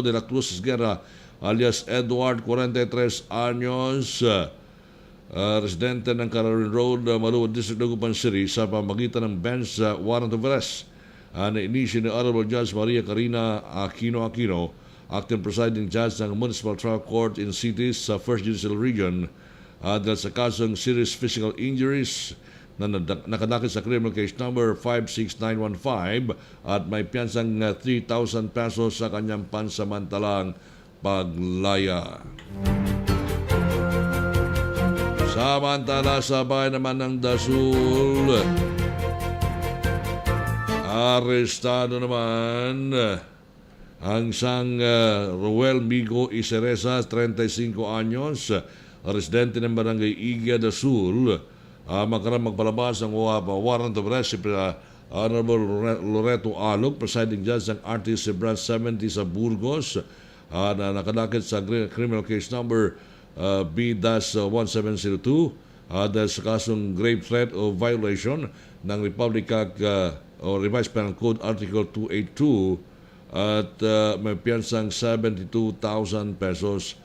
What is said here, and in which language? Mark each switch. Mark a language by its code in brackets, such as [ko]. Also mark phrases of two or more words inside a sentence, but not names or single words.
[tl] de la Cruz Esguerra alias Edward, 43 anyos, residente ng Calarina Road, Maluwod District, Dagupan City, sa pamagitan ng [en] bench warrant of arrest [tl] na inisyo ni Honorable Judge Maria Karina Aquino, [en] acting presiding judge [tl] ng Municipal Trial Court in Cities sa First Judicial Region, dahil sa kasong [en] serious physical injuries [tl] na nakadakit sa [en] criminal case number [tl] 56915 at may piyansang 3,000 pesos sa kanyang pansamantalang paglaya. Samantala sa bayan naman ng Dasul, arestado naman ang isang Ruel Migo Iseresa, 35 anyos, residente ng Barangay Igia del Sul, magkaroon magpalabas ng [en] warrant of arrest [tl] si Honorable Loreto Alog, [en] Presiding Judge [tl] ng RTC Branch 70 sa Burgos, na nakadakit sa [en] criminal case number [tl] B-1702 dahil sa kasong [en] grave threat [tl] o violation ng Republic Act o Revised Penal Code Article 282 at may piyansang 72,000 pesos.